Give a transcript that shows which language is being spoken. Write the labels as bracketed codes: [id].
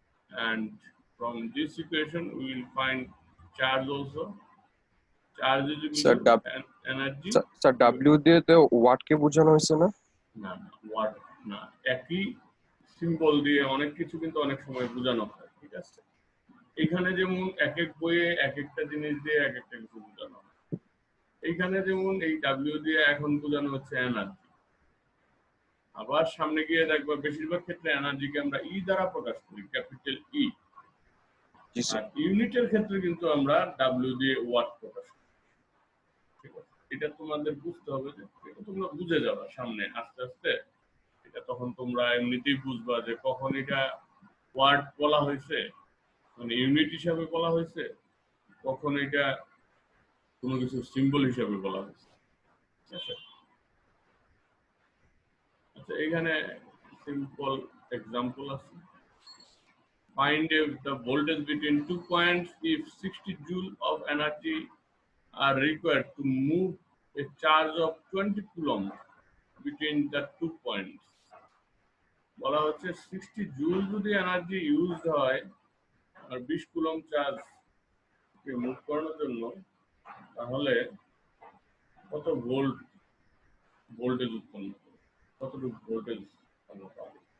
[en] And from this equation, we will find charge also. Charge is Sir, equal to energy. Sir, [bn] W দিয়ে তো watt কে বোঝানো হয়েছে না? না, ওয়াট না, একই সিম্বল দিয়ে অনেক কিছু কিন্তু অনেক সময় বোঝানো হয়, ঠিক আছে? এখানে যেমন এক এক বইয়ে এক একটা জিনিস দিয়ে এক একটা কিছু বোঝানো হয়। এইখানে যেমন এই ডাব্লিউ দিয়ে এখন বোঝানো হচ্ছে এনার্জি। আবার সামনে গিয়ে দেখবা বেশিরভাগ ক্ষেত্রে এনার্জিকে আমরা ই দ্বারা প্রকাশ করি, ক্যাপিটাল ই। আর ইউনিটের ক্ষেত্রে কিন্তু আমরা ডাব্লিউ দিয়ে ওয়াট প্রকাশ করি। ঠিক আছে, এটা তোমাদের বুঝতে হবে, যে এটা তোমরা বুঝে যাবা সামনে আস্তে আস্তে। এটা তখন তোমরা এমনিতেই বুঝবা যে কখন এটা ওয়াট বলা হয়েছে, মানে ইউনিট হিসাবে বলা হয়েছে, কখন এটা কোনো কিছু সিম্বল হিসাবে বলা হয়েছে। ঠিক আছে, আচ্ছা এখানে সিম্পল এক্সাম্পল আছে। [en] Find the voltage between 2 points if 60 joule of energy are required to move a charge of 20 coulomb between the 2 points. [bn] বলা হচ্ছে 60 জুল যদি এনার্জি ইউজ হয় আর 20 কুলম্ব চার্জ কে মুভ করানোর জন্য, তাহলে কত ভোল্টেজ উৎপন্ন হবে, কতটুকু ভোল্টেজ আমরা পাবো।